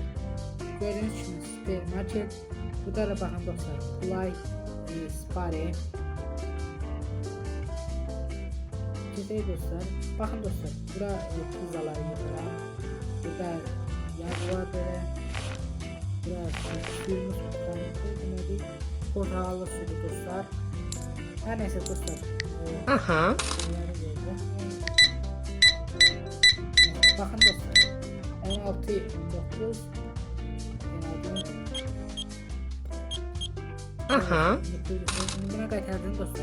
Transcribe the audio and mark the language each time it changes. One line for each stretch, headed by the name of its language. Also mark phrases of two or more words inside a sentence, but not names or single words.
Azerbaijani: Gördüğünüz kimi Supermarket. Bu da baxın dostlar. Fly Story. Keçək dostlar. Baxın dostlar. Bura pizzaları yığıram. Burada yazı var belə. Burası suyumuz tutanı. Portakallı suyu dostlar.
Turkish: Her neyse dostlar. Bakın dostlar.
Azerbaijani: 16-19 buna qaytardım dostlar.